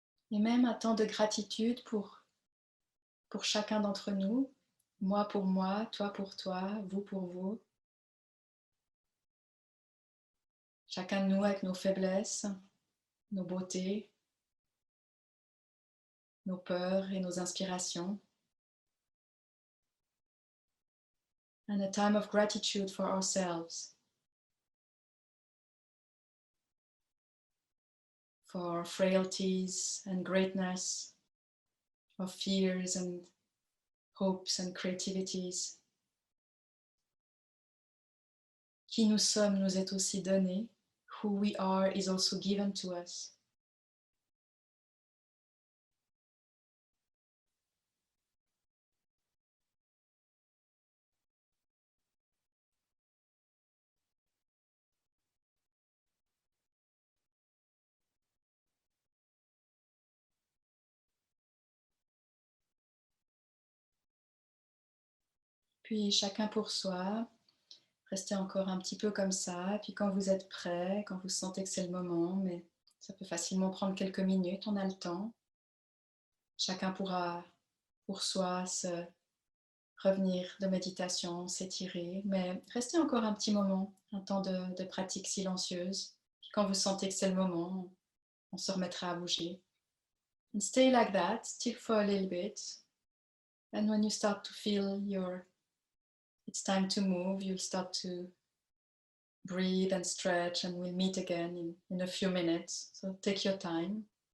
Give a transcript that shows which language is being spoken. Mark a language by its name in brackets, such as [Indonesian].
[French] Et même un temps de gratitude pour chacun d'entre nous, moi pour moi, toi pour toi, vous pour vous. Chacun de nous avec nos faiblesses, nos beautés, nos peurs et nos inspirations. [English] And a time of gratitude for ourselves, for our frailties and greatness, our fears and hopes and creativities. [French] Qui nous sommes nous est aussi donné. [English] Who we are is also given to us. [French] Puis chacun pour soi, restez encore un petit peu comme ça. Puis quand vous êtes prêt, quand vous sentez que c'est le moment, mais ça peut facilement prendre quelques minutes, on a le temps. Chacun pourra pour soi se revenir de méditation, s'étirer, mais restez encore un petit moment, un temps de pratique silencieuse. Puis quand vous sentez que c'est le moment, on se remettra à bouger. [English] And stay like that, still for a little bit. And when you start to feel it's time to move, you'll start to breathe and stretch, and we'll meet again in a few minutes. So take your time.